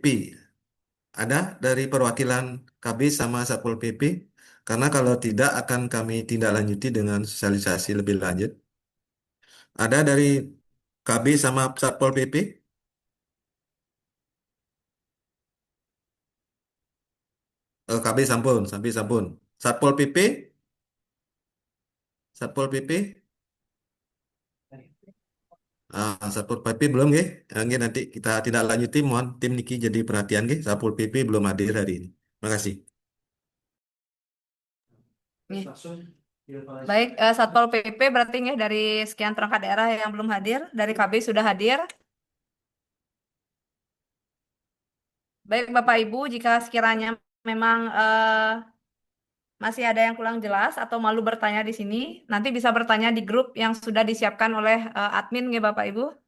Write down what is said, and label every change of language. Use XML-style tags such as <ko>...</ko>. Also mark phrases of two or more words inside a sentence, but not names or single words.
<id>Ada dari perwakilan KB sama Satpol PP? Karena kalau tidak akan kami tindak lanjuti dengan sosialisasi lebih lanjut. Ada dari KB sama Satpol PP? KB</id> <ban>sampun, sampun, sampun.</ban> <id>Satpol PP? Satpol PP? Satpol PP belum nggih? Nggih, nanti kita tidak lanjuti, mohon tim niki jadi perhatian nggih. Satpol PP belum hadir hari ini. Terima kasih. Nih. Baik, Satpol PP berarti nih dari sekian perangkat daerah yang belum hadir, dari KB sudah hadir. Baik Bapak Ibu, jika sekiranya memang masih ada yang kurang jelas atau malu bertanya di sini, nanti bisa bertanya di grup yang sudah disiapkan oleh admin ya Bapak Ibu.</id>